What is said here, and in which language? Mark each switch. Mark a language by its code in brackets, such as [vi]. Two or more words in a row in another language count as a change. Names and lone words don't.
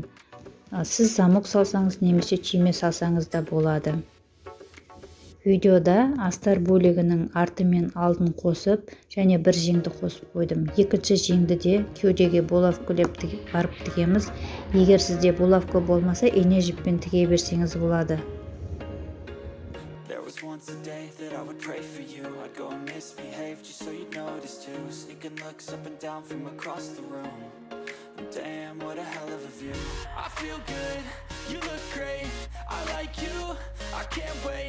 [kk] Сіз замок салсаңыз немесе түйме салсаңыз да болады. Видеода астар бөлігінің арты мен алдын қосып, және бір жеңді қосып қойдым. Екінші жеңді де кеудеге булавкалеп барып тігеміз. Егер сізде булавка болмаса, ине жіппен тіге берсеңіз болады. [en] Once a day that I would pray for you. I'd go and misbehave just so you'd notice too. Sneaking looks up and down from across the room. Damn, what a hell of a view. I feel good, you look great. I like you, I can't wait.